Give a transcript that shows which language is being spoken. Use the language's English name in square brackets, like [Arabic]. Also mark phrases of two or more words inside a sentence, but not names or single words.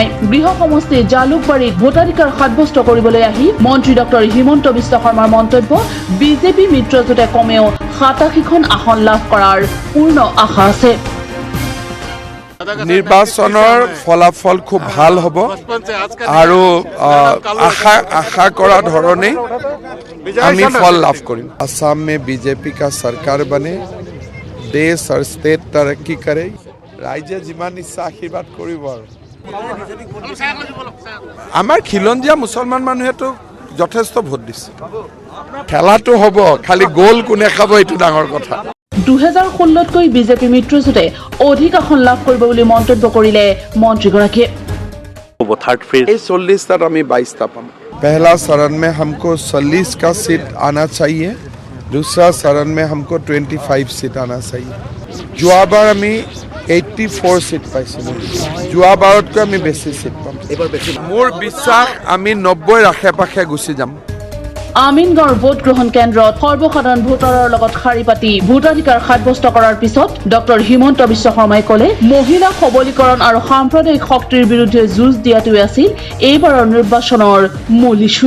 [Assamese] গৃহ সমষ্টি জালুকবাৰীত ভোটাধিকাৰ সাব্যস্ত কৰিবলৈ আহি মন্ত্ৰী ডক্টৰ হিমন্ত বিশ্ব শৰ্মাৰ মন্তব্য, বিজেপি মিত্ৰজোঁটে কমেও 87খন আসন লাভ কৰাৰ পূৰ্ণ আশা আছে। নিৰ্বাচনৰ ফলাফল খুব ভাল হ'ব আৰু আশা কৰা ধৰণে আমি ফল লাভ কৰিম। [Hindi] আসাম में बीजेपी का सरकार बने, देश और स्टेट तरक्की करे, [Assamese] ৰাইজে যিমান ইচ্ছা আশীৰ্বাদ কৰিব। আৰু আমাৰ খিলঞ্জীয়া মুছলমান মানুহেতো যথেষ্ট ভোট দিছে। খেলাটো হ'ব, খালি গ'ল কোনে খাব এইটো ডাঙৰ কথা। 2016তকৈ বিজেপি মিত্ৰজোঁটে অধিক আসন লাভ কৰিব বুলি মন্তব্য কৰিলে মন্ত্ৰীগৰাকীয়ে। 40টাত আমি 22টা পাম। [Hindi] पहला चरण में हमको 40 का सीट आना चाहिए, दूसरा चरण में हमको 25 सीट आना चाहिए। [Assamese] যোৱাবাৰ আমি 84 सीट পাইছিলোঁ, যোৱাবাৰতকৈ আমি বেছি सीट পাম। মোৰ বিশ্বাস আমি 90ৰ আশে-পাশে গুচি যাম। আমিনগাঁৱৰ ভোট গ্ৰহণ কেন্দ্ৰত সৰ্বসাধাৰণ ভোটাৰৰ লগত শাৰী পাতি ভোটাধিকাৰ সাব্যস্ত কৰাৰ পিছত ডক্টৰ হিমন্ত বিশ্ব শৰ্মাই ক'লে, মহিলা সবলীকৰণ আৰু সাম্প্ৰদায়িক শক্তিৰ বিৰুদ্ধে যুঁজ দিয়াটোৱে আছিল এইবাৰৰ নিৰ্বাচনৰ মূল ইছ্যু।